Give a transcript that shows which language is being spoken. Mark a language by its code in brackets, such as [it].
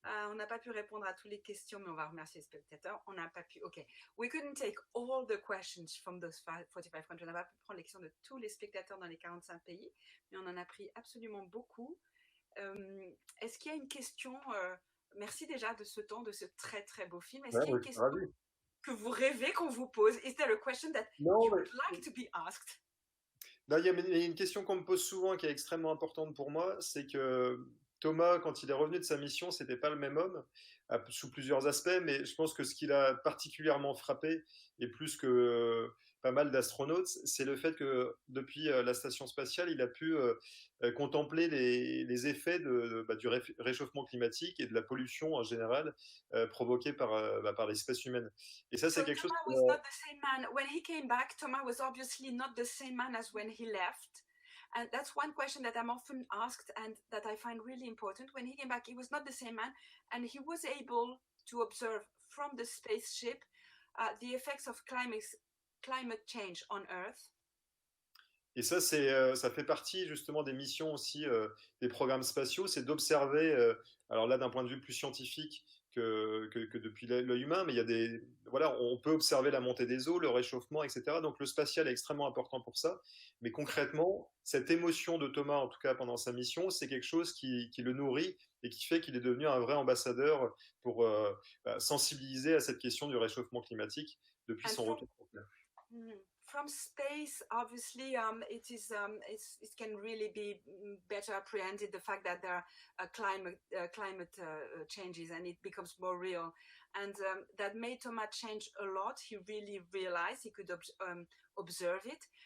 [fr] On n'a pas pu répondre à toutes les questions, mais on va remercier les spectateurs. On n'a pas pu. OK. [en] We couldn't take all the questions from those 45 countries. [fr] On n'a pas pu prendre les questions de tous les spectateurs dans les 45 pays, mais on en a pris absolument beaucoup. Est-ce qu'il y a une question merci déjà de ce temps, de ce très très beau film. Est-ce qu'il y a une question que vous rêvez qu'on vous pose? [en] Is there a question that you would like to be asked? [fr] Non, il y a une question qu'on me pose souvent qui est extrêmement importante pour moi, c'est que Thomas, quand il est revenu de sa mission, c'était pas le même homme, sous plusieurs aspects, mais je pense que ce qui l'a particulièrement frappé, et plus que pas mal d'astronautes, c'est le fait que depuis la station spatiale, il a pu contempler les effets du réchauffement climatique et de la pollution en général provoquée par l'espèce humaine. Et ça, c'est quelque chose. [en] Thomas was not the same man when he came back. Thomas was obviously not the same man as when he left. And that's one question that I'm often asked and that I find really important. When he came back, he was not the same man, and he was able to observe from the spaceship the effects of climate change on Earth. [fr] Et ça, ça fait partie justement des missions aussi des programmes spatiaux, c'est d'observer, alors là d'un point de vue plus scientifique que depuis l'œil humain, mais il y a voilà, on peut observer la montée des eaux, le réchauffement, etc. Donc le spatial est extrêmement important pour ça. Mais concrètement, cette émotion de Thomas, en tout cas pendant sa mission, c'est quelque chose qui le nourrit et qui fait qu'il est devenu un vrai ambassadeur pour sensibiliser à cette question du réchauffement climatique depuis son retour sur Terre. [en] From space, obviously, it can really be better apprehended, the fact that there are climate changes and it becomes more real. And that made Thomas change a lot. He really realized he could observe it.